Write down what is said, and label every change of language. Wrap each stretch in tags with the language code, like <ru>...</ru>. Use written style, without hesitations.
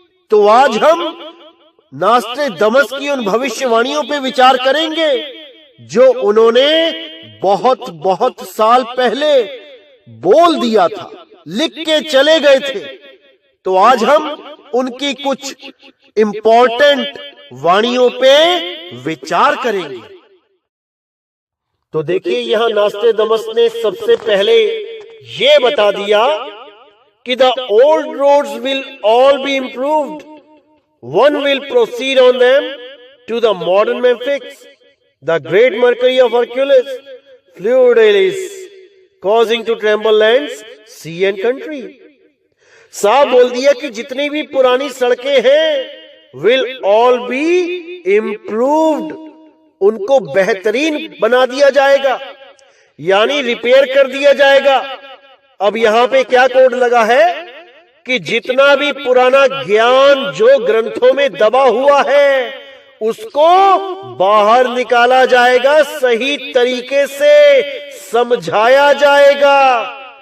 <hi>तो आज हम नास्ट्रेदमस की उन भविष्यवाणियों पे विचार करेंगे जो उन्होंने बहुत बहुत साल पहले बोल दिया था, लिख के चले गए थे। तो आज हम उनकी कुछ इंपॉर्टेंट वाणियों पे विचार करेंगे। तो देखिए, यहां नास्ट्रेदमस ने सबसे पहले ये बता दिया कि</hi> <en>The old roads will all be improved, one will proceed on them to the modern Memphis, the great mercury of Hercules, Fluidalis, causing to tremble lands, sea and country.</en> <hi>साफ बोल दिया कि जितनी भी पुरानी सड़कें हैं</hi> <en>will all be improved,</en> <hi>उनको बेहतरीन बना दिया जाएगा, यानी रिपेयर कर दिया जाएगा। अब यहां पे क्या कोड लगा है कि जितना भी पुराना ज्ञान जो ग्रंथों में दबा हुआ है उसको बाहर निकाला जाएगा, सही तरीके से समझाया जाएगा।</hi>